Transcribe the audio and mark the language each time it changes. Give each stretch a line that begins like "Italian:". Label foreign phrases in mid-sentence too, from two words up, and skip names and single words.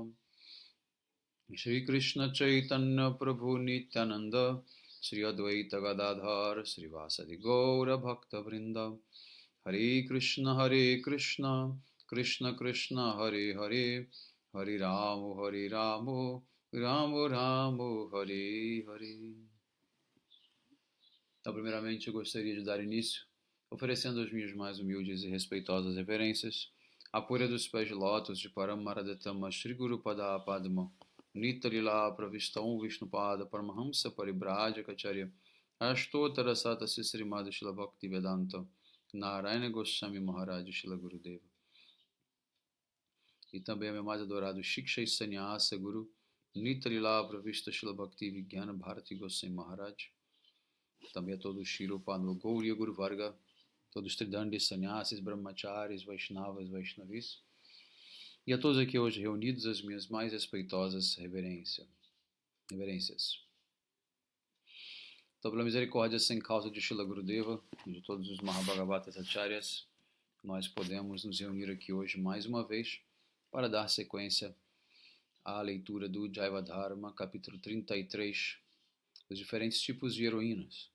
Sanskrit: Shri Krishna Chaitanya Prabhu Nityananda Sri Advaita Gadadhar Sri Vasadi Gaura Bhakta Vrinda Hare Krishna Krishna Krishna Hare Hare Hare Ramo Ramo Ramo Hare Hare.
Portuguese: Então, primeiramente, eu gostaria de dar início oferecendo as minhas mais humildes e respeitosas reverências à poeira dos pés de lótus de Paramaradhatama Shri Guru Pada Padma Nitarila Pravistam Vishnupada Paramahamsa Paribrajacharya Ashtotara Sata Srimad Shila Bhakti Vedanta Narayana Goswami Maharaj Shila Gurudeva. E também a meu mais adorado Shiksha Sannyasa Guru Nitarila Pravista Shila Bhakti Vijnana Bharati Goswami Maharaj. Também a todos os Shirupanva Gauriya Guru Varga, todos os Tridandis, Sannyasis, Brahmacharis, Vaishnavas, Vaishnavis, e a todos aqui hoje reunidos as minhas mais respeitosas reverências. Então, pela misericórdia sem causa de Shila Gurudeva e de todos os Mahabhagavatas Acharyas, nós podemos nos reunir aqui hoje mais uma vez para dar sequência à leitura do Jaiva Dharma, capítulo 33, os diferentes tipos de heroínas.